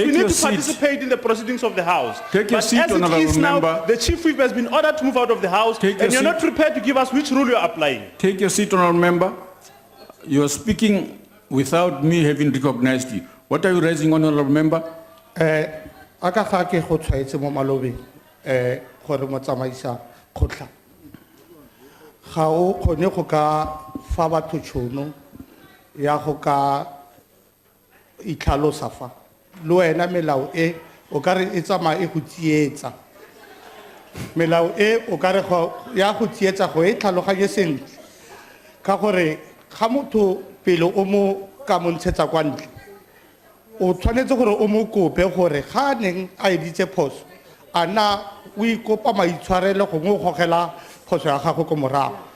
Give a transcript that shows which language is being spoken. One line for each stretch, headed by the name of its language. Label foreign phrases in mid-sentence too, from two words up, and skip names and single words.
English: we need your to seat. participate in the proceedings of the House. Take your but seat, as it honourable is now, member. the Chief Whip has been ordered to move out of the House, Take your and you're not seat. prepared to give us which rule you're applying. Take your seat, honourable member. You are speaking without me having recognized you. What are you raising, honourable member?
Tswana: Aka ga ke go tshwaetse mo malobeng gore motsamaisa kgotla ga o kgone go ka fa batho tšhono ya go ka itlhalosa fa le wena melao e o ka re e tsamaya e go tsietsa melao e o ka re ya go tsietsa go e tlhaloganye sentle ka gore ga motho pele o mo ka montshetsa kwa ntle o tshwanetse gore o mo kope gore ga neng a editse phoso a na o ikopa maitshwarelo gongwe o gogela phoso ya gago ko morago